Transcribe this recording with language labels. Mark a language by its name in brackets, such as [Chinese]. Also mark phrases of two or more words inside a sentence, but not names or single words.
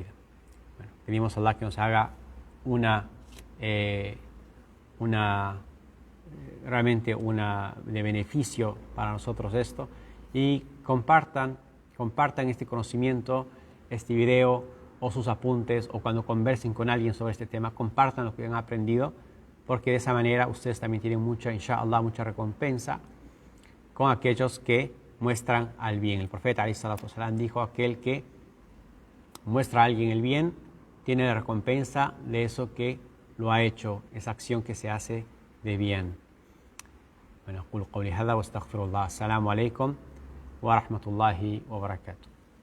[Spanish] Bueno, pedimos a Allah que nos haga realmente una de beneficio para nosotros esto, y compartan este conocimiento, este video o sus apuntes, o cuando conversen con alguien sobre este tema, compartan lo que han aprendido, porque de esa manera ustedes también tienen inshallah, mucha recompensa con aquellos que muestran al bien. El profeta [Arabic] عليه الصلاة والسلام [Spanish] dijo: aquel que muestra a alguien el bien tiene la recompensa de eso que lo ha hecho, esa acción que se hace de bien. Bueno, [Arabic] قل قولي هذا وأستغفر الله. السلام عليكم ورحمة الله وبركاته.